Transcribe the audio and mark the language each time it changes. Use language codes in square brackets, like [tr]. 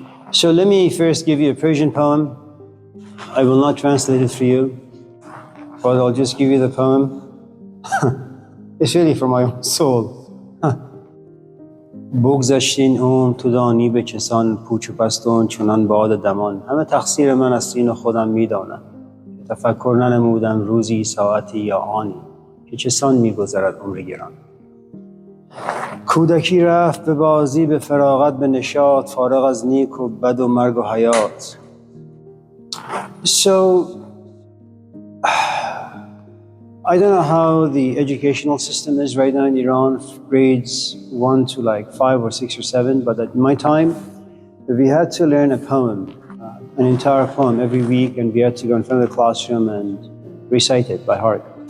[en] So let me first give you a Persian poem. I will not translate it for you, but I'll just give you the poem. It's really for my own soul. [fa] بگذشتین عمر تو دانی به چسان پوچ و پستون چنان باد دمان همه تقصیر من است اینو خودم میدانم که تفکر ننمودم روزی ساعتی یا آنی که چسان میگذرد عمر گران کودکی رفت به بازی به فراغت به نشاط فارغ از نیک و بد و مرگ و حیات. [en] So I don't know how the educational system is right now in Iran, grades 1 to like 5 or 6 or 7, but at my time, we had to learn a poem, an entire poem every week, and we had to go in front of the classroom and recite it by heart.